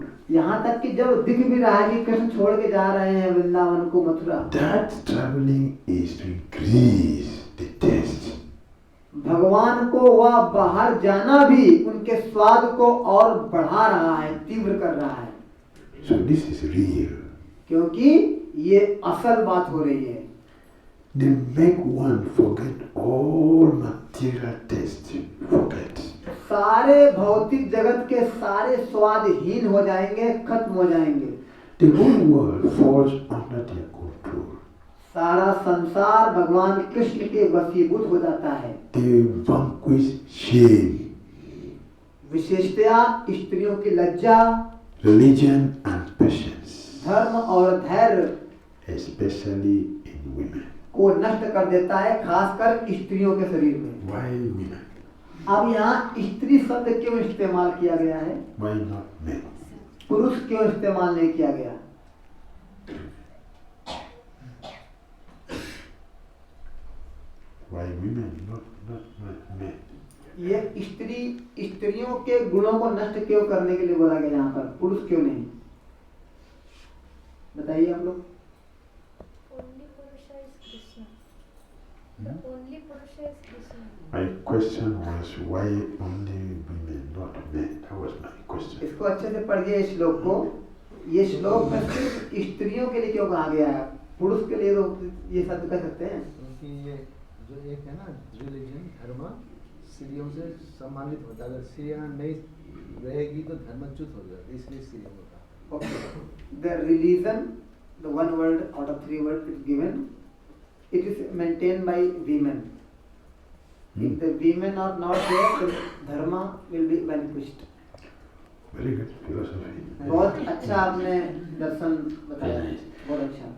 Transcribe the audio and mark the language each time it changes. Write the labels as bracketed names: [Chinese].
[Hindi] यहाँ तक कि जब दिख भी रहा है कि कृष्ण छोड़ के जा रहे हैं वृंदावन को, Mathura, [English] that traveling is to increase the taste. [Hindi] भगवान को वह बाहर जाना भी उनके स्वाद को और बढ़ा रहा है, तीव्र कर रहा है। [English] So this is real. [Hindi] क्योंकि ये असल बात हो रही है। [English] They make one forget all material taste. Forget. [Hindi] सारे भौतिक जगत के सारे स्वादहीन हो जाएंगे, खत्म हो जाएंगे। [English] The whole world falls under their control. [Hindi] सारा संसार भगवान कृष्ण के वशीभूत हो जाता है। [English] They vanquish shame, [Hindi] विशेषतया स्त्रियों की लज्जा, [English] religion and patience, [Hindi] धर्म और धैर्य [English] especially in women. [Hindi] को नष्ट कर देता है, खासकर स्त्रियों के शरीर में। [English] Why women? [Hindi] अब यहाँ स्त्री शब्द क्यों इस्तेमाल किया गया है? [English] Why not men? [Hindi] पुरुष क्यों इस्तेमाल नहीं किया गया? [English] Why women, not men? [Hindi] ये स्त्रियों के गुणों को नष्ट क्यों करने के लिए बोला गया यहाँ पर, पुरुष क्यों नहीं? बताइए आप लोग। [English] Only Purusha is Krishna. The only Purusha is Krishna. My question was why only women, not men? That was my question. [Hindi] इसको अच्छे से पढ़िए इस श्लोक को। ये श्लोक में सिर्फ स्त्रियों के लिए क्यों कहा गया है? पुरुष के लिए तो ये शब्द कह सकते हैं। क्योंकि ये जो एक है ना रिलीजन, धर्म स्त्रियों से सम्मानित होता है। अगर स्त्रियाँ नहीं रहेगी तो धर्मच्युत हो जाता है, इसलिए स्त्रियों को कहा। [English] Okay. The religion, the one word out of three words is given. It is maintained by women. If the women are not there, the dharma will be vanquished. Very good philosophy. [Hindi] बहुत अच्छा आपने दर्शन बताया, बहुत अच्छा।